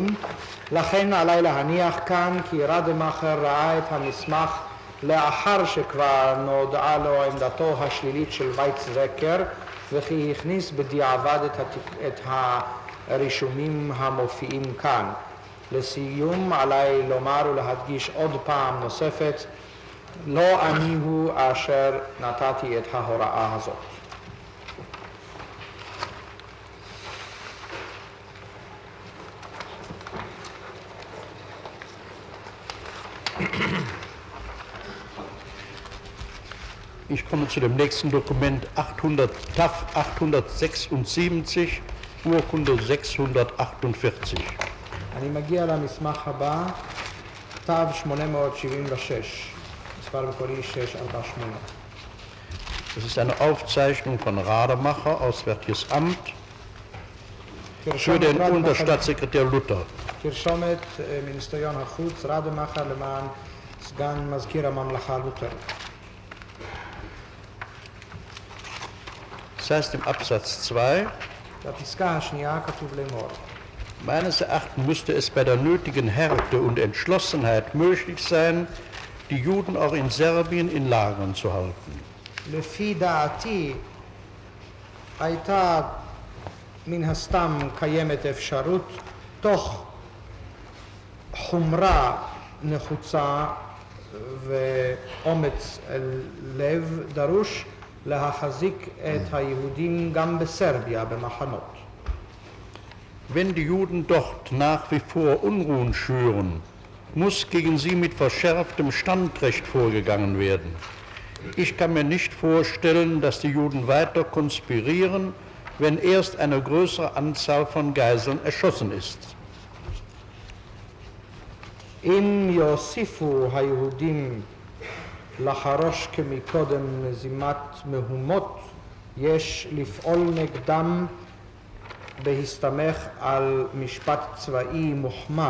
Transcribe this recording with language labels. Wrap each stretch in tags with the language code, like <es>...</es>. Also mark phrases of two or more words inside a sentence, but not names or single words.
<he>לכן עליי להניח כאן כי רדמאכר ראה את המסמך לאחר שכבר נודעה לו עמדתו השלילית של וייצזקר, וכי הכניס בדיעבד את הרישומים המופיעים כאן. לסיום עליי לומר ולהדגיש עוד פעם נוספת, לא אני הוא אשר נתתי את ההוראה הזאת.</he> <de>Ich komme zu dem nächsten Dokument TAF 876, Urkunde 648.</de> <he>אני מגיע למסמך הבא, תו 876, מספר מקורי 648.</he> <de>Das ist eine Aufzeichnung von Rademacher, Auswärtiges Amt, für den Unterstaatssekretär Luther.</de> <he>תרשומת מיניסטריון החוץ, רדמאכר למען סגן מזכיר הממלכה לותר.</he> <de>Das heißt im Absatz 2,</de> <he>בפסקה השנייה כתוב לאמור.</he> <de>meines Erachtens müsste es bei der nötigen Härte und Entschlossenheit möglich sein, die Juden auch in Serbien in Lagern zu halten.</de> <he>לפי דעתי הייתה מן הסתם קיימת אפשרות תוך חומרה נחוצה ואומץ לב דרוש להחזיק את היהודים גם בסרביה במחנות.</he> <de>Wenn die Juden dort nach wie vor Unruhen schüren, muss gegen sie mit verschärftem Standrecht vorgegangen werden. Ich kann mir nicht vorstellen, dass die Juden weiter konspirieren, wenn erst eine größere Anzahl von Geiseln erschossen ist.</de> <he>אם יוסיפו היהודים לחרוש כמקודם מזימת מהומות, יש לפעול נגדם בהסתמך על משפט צבאי מוחמר.</he>